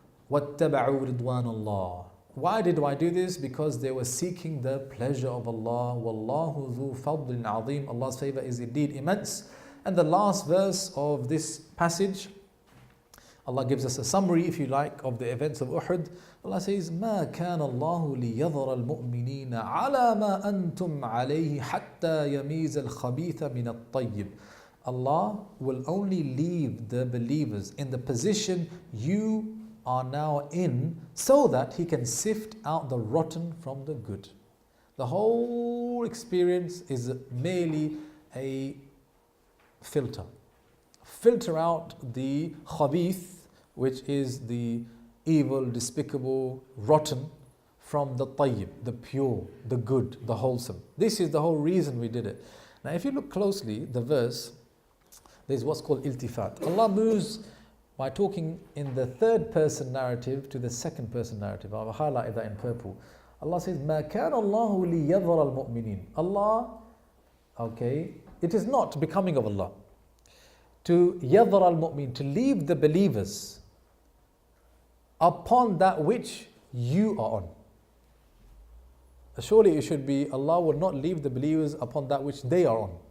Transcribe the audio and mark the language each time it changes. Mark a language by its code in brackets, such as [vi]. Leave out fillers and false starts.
[ar] وَاتَّبَعُوا رِضْوَانَ اللَّهِ. [en] Why did I do this? Because they were seeking the pleasure of Allah. [ar] وَاللَّهُ ذُو فَضْلٍ عَظِيمٍ. [en] Allah's favor is indeed immense. And the last verse of this passage, Allah gives us a summary, if you like, of the events of Uhud. Allah says, [ar] مَا كَانَ اللَّهُ لِيَذَرَ الْمُؤْمِنِينَ عَلَى مَا أَنْتُمْ عَلَيْهِ حَتَّى يَمِيزَ الْخَبِيثَ مِنَ الطَّيِّبِ. [en] Allah will only leave the believers in the position you are now in so that He can sift out the rotten from the good. The whole experience is merely a filter. Filter out the khabith, which is the evil, despicable, rotten, from the tayyib, the pure, the good, the wholesome. This is the whole reason we did it. Now if you look closely, the verse, there's what's called iltifat. Allah moves by talking in the third person narrative to the second person narrative. I've highlighted that in purple. Allah says, [ar] مَا كَانَ اللَّهُ لِيَذَرَ الْمُؤْمِنِينَ. [en] Allah, okay, it is not becoming of Allah to [ar] يَذَرَ الْمُؤْمِنِينَ, [en] to leave the believers upon that which you are on. Surely it should be, Allah will not leave the believers upon that which they are on.